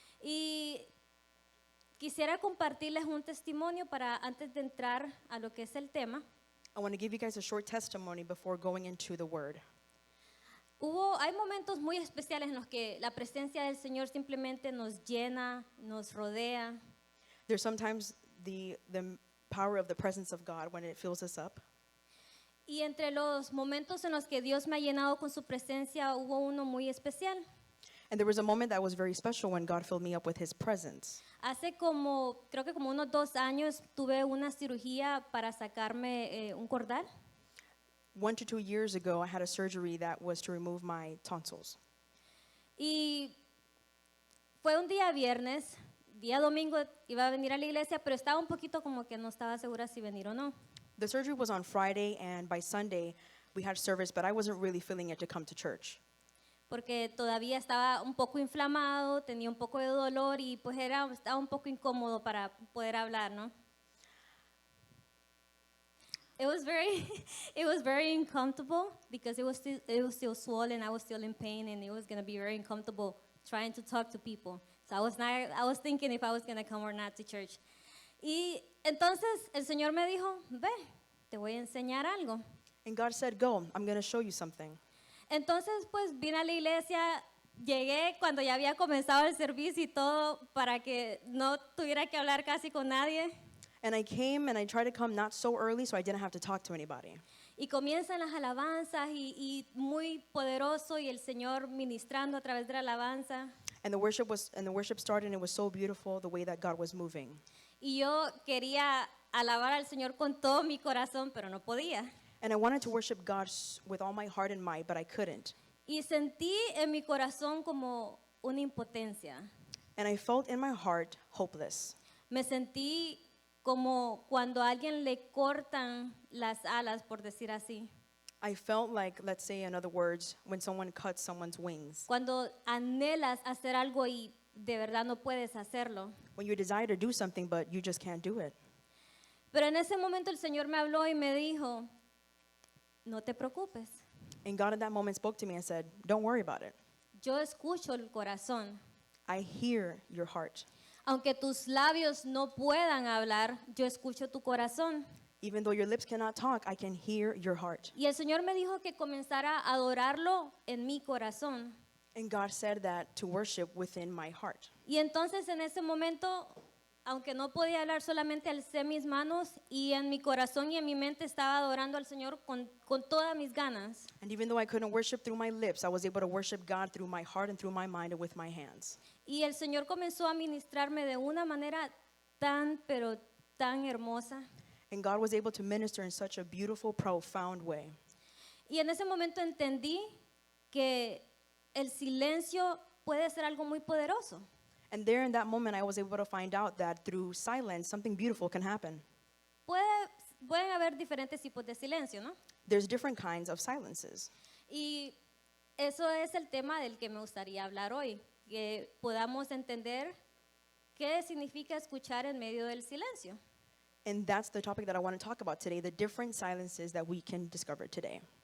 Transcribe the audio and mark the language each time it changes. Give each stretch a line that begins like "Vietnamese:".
Spanish: Y quisiera compartirles un testimonio para antes de entrar a lo que es el tema.
English: I want to give you guys a short testimony before going into the word.
Spanish: Hay momentos muy especiales en los que la presencia del Señor simplemente nos llena, nos rodea.
English: There's sometimes the power of the presence of God when it fills us up.
Spanish: Y entre los momentos en los que Dios me ha llenado con su presencia, hubo uno muy especial.
English: And there was a moment that was very special when God filled me up with his presence.
Spanish: Creo que como unos 2 años, tuve una cirugía para sacarme un cordal.
English: 1 to 2 years ago, I had a surgery that was to remove my tonsils.
Spanish: Y fue un día viernes, día domingo iba a venir a la iglesia, pero estaba un poquito como que no estaba segura si venir o no.
English: The surgery was on Friday, and by Sunday, we had service, but I wasn't really feeling it to come to church.
Spanish: Porque todavía estaba un poco inflamado, tenía un poco de dolor y pues estaba un poco incómodo para poder hablar, ¿no?
English: It was very, it was very uncomfortable because it was still swollen, I was still in pain, and it was going to be very uncomfortable trying to talk to people. So I was thinking if I was going to come or not to church.
Spanish: Y entonces el Señor me dijo, ve, te voy a enseñar algo.
English: And God said, go, I'm going to show you something.
Spanish: Entonces, pues vine a la iglesia, llegué cuando ya había comenzado el servicio y todo para que no tuviera que hablar casi con nadie.
English: And I came and I tried to come not so early so I didn't have to talk to anybody.
Spanish: Y comienzan las alabanzas y muy poderoso y el Señor ministrando a través de la alabanza.
English: And the worship started and it was so beautiful the way that God was moving.
Spanish: Y yo quería alabar al Señor con todo mi corazón, pero no podía.
English: And I wanted to worship God with all my heart and might, but I couldn't.
Spanish: Y sentí en mi corazón como una impotencia.
English: And I felt in my heart hopeless.
Spanish: Me sentí como cuando a alguien le cortan las alas, por decir así.
English: I felt like, let's say in other words, when someone cuts someone's wings.
Spanish: Cuando anhelas hacer algo y de verdad no puedes hacerlo.
English: When you desire to do something, but you just can't do it.
Spanish: Pero en ese momento el Señor me habló y me dijo, no te preocupes,
English: And God at that moment spoke to me and said, don't worry about it.
Spanish: yo escucho el corazón.
English: I hear your heart.
Spanish: Aunque tus labios no puedan hablar, yo escucho tu corazón.
English: Even though your lips cannot talk, I can hear your heart.
Spanish: Y el Señor me dijo que comenzara a adorarlo en mi corazón.
English: And God said that to worship within my heart.
Spanish: Y entonces en ese momento, aunque no podía hablar, solamente alcé mis manos y en mi corazón y en mi mente estaba adorando al Señor con todas mis ganas.
English: And even though I couldn't worship through my lips, I was able to worship God through my heart and through my mind and with my hands.
Spanish: Y el Señor comenzó a ministrarme de una manera tan, pero tan hermosa.
English: And God was able to minister in such a beautiful, profound way.
Spanish: Y en ese momento entendí que el silencio puede ser algo muy poderoso.
English: And there in that moment, I was able to find out that through silence, something beautiful can happen.
Spanish: Pueden haber diferentes tipos de silencio, ¿no?
English: There's different kinds of silences.
Spanish: Y eso es el tema del que me gustaría hablar hoy, que podamos entender qué significa escuchar en medio del silencio.
English: And that's the topic that I want to talk about today, the different silences that we can discover today.